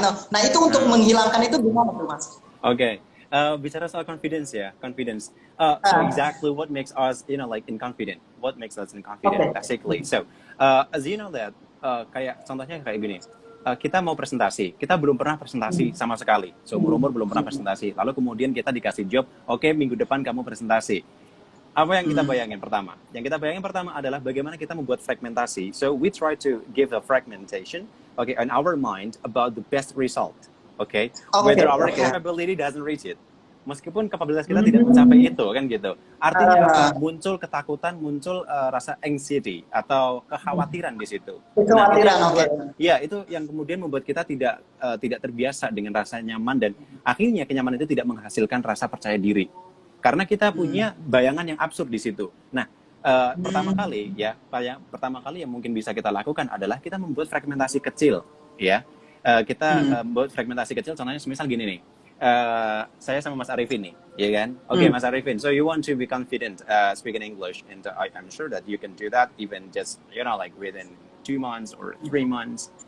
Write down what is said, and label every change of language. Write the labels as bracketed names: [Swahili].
[Indonesian] Nah itu untuk menghilangkan itu gimana tuh Mas? Oke. Bicara soal confidence. [English] So exactly what makes us, like inconfident? What makes us inconfident, basically? So, as you know that, [Indonesian] kayak contohnya kayak gini, kita mau presentasi, kita belum pernah presentasi sama sekali, so umur belum pernah presentasi, lalu kemudian kita dikasih job, oke, minggu depan kamu presentasi. Apa yang kita bayangin pertama? Yang kita bayangin pertama adalah bagaimana kita membuat fragmentasi. [English] So we try to give a fragmentation, in our mind about the best result. Whether our capability doesn't reach it. [Indonesian] Meskipun kapabilitas kita tidak mencapai itu, kan gitu. Artinya muncul ketakutan, muncul rasa anxiety atau kekhawatiran di situ. Kekhawatiran, itu yang kemudian membuat kita tidak terbiasa dengan rasa nyaman, dan akhirnya kenyamanan itu tidak menghasilkan rasa percaya diri. Karena kita punya bayangan yang absurd di situ. Nah, pertama kali yang mungkin bisa kita lakukan adalah kita membuat fragmentasi kecil, ya. Kita membuat fragmentasi kecil, contohnya misal gini nih. saya sama Mas Arifin nih, ya kan? [English] Oke, Mas Arifin, so you want to be confident speaking English, and I'm sure that you can do that even just like within 2 months or 3 months.